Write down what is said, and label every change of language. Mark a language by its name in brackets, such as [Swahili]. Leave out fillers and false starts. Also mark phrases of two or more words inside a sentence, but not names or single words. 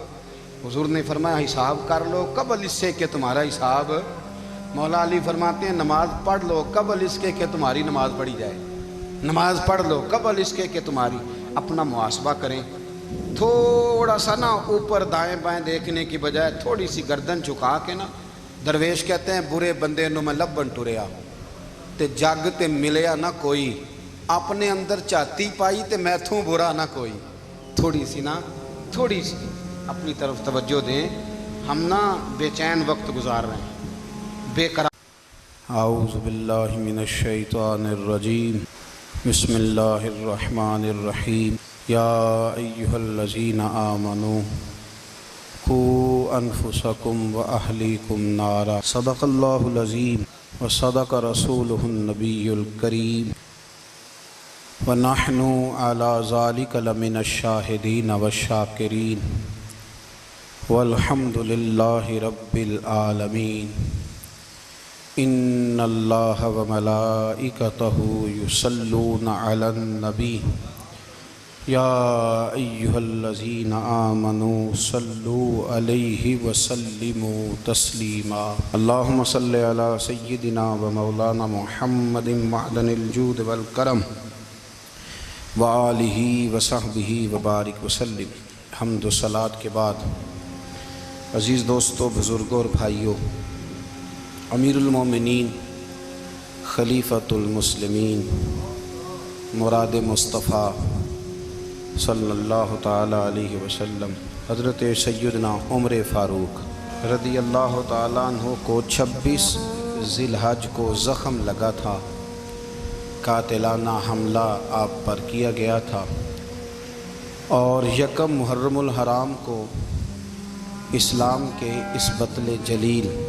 [Urdu] حضور نے فرمایا حساب کر لو قبل اس سے کہ تمہارا حساب، مولا علی فرماتے ہیں نماز پڑھ لو قبل اس کے کہ تمہاری نماز پڑھی جائے، نماز پڑھ لو قبل اس کے کہ تمہاری۔ اپنا محاسبہ کریں، تھوڑا سا نا اوپر دائیں بائیں دیکھنے کی بجائے تھوڑی سی گردن جھکا کے نا، درویش کہتے ہیں [Punjabi] برے بندے نو میں لبن ٹریا تے جگ تے ملیا نہ کوئی، [Urdu] اپنے اندر چاتی پائی تے میتھوں برا نہ کوئی۔ تھوڑی سی نا، تھوڑی سی اپنی طرف توجہ دیں، ہم نا بے چین وقت گزار رہے ہیں، بے قرار۔ [Arabic] اعوذ باللہ من الشیطان الرجیم، بسم اللہ الرحمن الرحیم، یا ایہا الذین آمنوا قوا انفسکم واہلیکم نارا، صدق اللہ العظیم وصدق رسولہ النبی الکریم، ونحن علی ذلک لمن الشاہدین والشاکرین، والحمد للہ رب العالمین۔ ان اللہ وملائکتہ یصلون علی النبی، یا ایہا الذین آمنوا صلوا علیہ وسلموا تسلیما۔ اللہم صلی علی سیدنا و مولانا محمد معدن الجود والکرم وآلہ وصحبہ وبارک وسلم۔ [Urdu] حمد و صلاۃ کے بعد عزیز دوستو، بزرگوں اور بھائیوں، امیر المومنین خلیفۃ المسلمین مراد مصطفیٰ [Arabic] صلی اللہ تعالی علیہ وسلم [Urdu] حضرت سیدنا عمر فاروق [Arabic] رضی اللہ تعالیٰ عنہ [Urdu] کو 26 ذی الحج کو زخم لگا تھا، قاتلانہ حملہ آپ پر کیا گیا تھا، اور 1 محرم الحرام کو اسلام کے اس بطل جلیل،